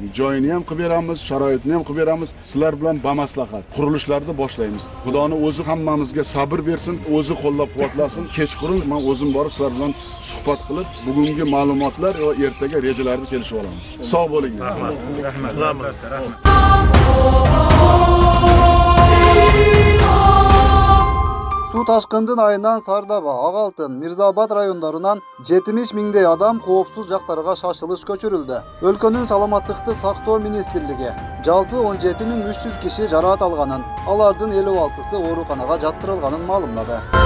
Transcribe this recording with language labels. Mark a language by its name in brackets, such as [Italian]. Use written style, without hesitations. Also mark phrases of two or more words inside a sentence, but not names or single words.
[Uzbek] Joyini ham qilib beramiz, sharoitini ham qilib beramiz. Sizlar bilan bamaslahat qurilishlarni boshlaymiz. Xudoni o'zi hammamizga sabr bersin, o'zi qo'llab-quvvatlasin. Kechqurun men o'zim borib sizlar bilan suhbat qilib, bugungi ma'lumotlar va ertaga rejalarni kelishib olamiz. Sog' bo'ling. Rahmat. [Kyrgyz] Суу ташкындын айынан Sardoba, Ак-Алтын, Мирзаабад райондорунан 70 миңдей адам коопсуз жактарга шашылыш көчүрүлдү. Өлкөнүн саламаттыкты сактоо министрлиги жалпы 17.300 киши жараат алганын, алардын 56-сы ооруканага жаткырылганын маалымдады.